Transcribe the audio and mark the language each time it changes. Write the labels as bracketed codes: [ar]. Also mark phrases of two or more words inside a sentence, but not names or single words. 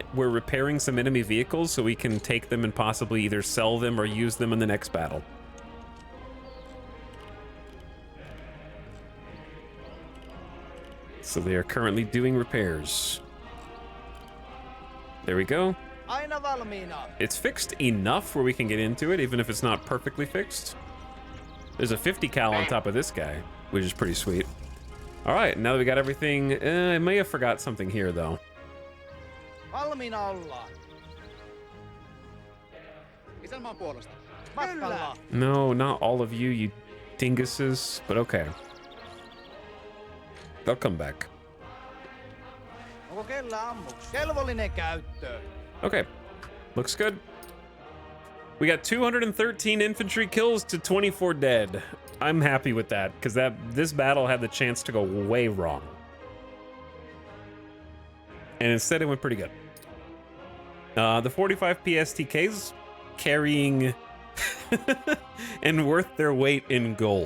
[en] We're repairing some enemy vehicles so we can take them and possibly either sell them or use them in the next battle. So they are currently doing repairs. There we go. [fi] Aina valmiina. [en] It's fixed enough where we can get into it, even if it's not perfectly fixed. There's a 50 cal on top of this guy, which is pretty sweet. All right, now that we got everything, I may have forgot something here, though. [fi] Valmiina ollaan. Isänmaan puolesta. Matkalla. [en] No, not all of you, you dinguses, but okay. They'll come back. [fi] Onko kellä ammuksi? Kelvollinen käyttöön. [en] Okay, looks good. We got 213 infantry kills to 24 dead. I'm happy with that, because this battle had the chance to go way wrong. And instead it went pretty good. The 45 PSTKs carrying and worth their weight in gold.